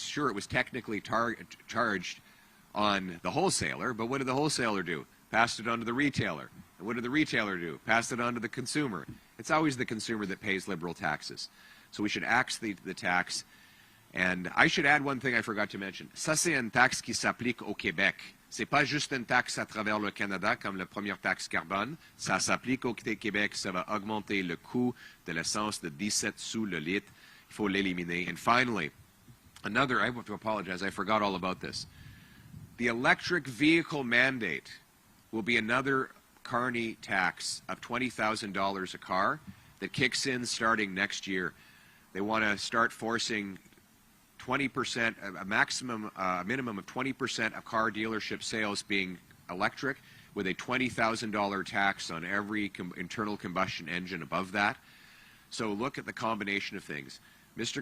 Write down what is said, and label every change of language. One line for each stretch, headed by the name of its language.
English: Sure, it was technically charged on the wholesaler, but what did the wholesaler do? Passed it on to the retailer. And what did the retailer do? Passed it on to the consumer. It's always the consumer that pays liberal taxes. So we should axe the tax. And I should add one thing I forgot to mention.
French: Ça, c'est une taxe qui s'applique au Québec. C'est pas juste une taxe à travers le Canada comme la première taxe carbone. Ça s'applique au Québec. Ça va augmenter le coût de l'essence de 17 sous le litre. Il faut l'éliminer.
English: And finally, I have to apologize. I forgot all about this. The electric vehicle mandate will be another Carney tax of $20,000 a car that kicks in starting next year. They want to start forcing 20%, a minimum of 20% of car dealership sales being electric, with a $20,000 tax on every internal combustion engine above that. So look at the combination of things. Mr.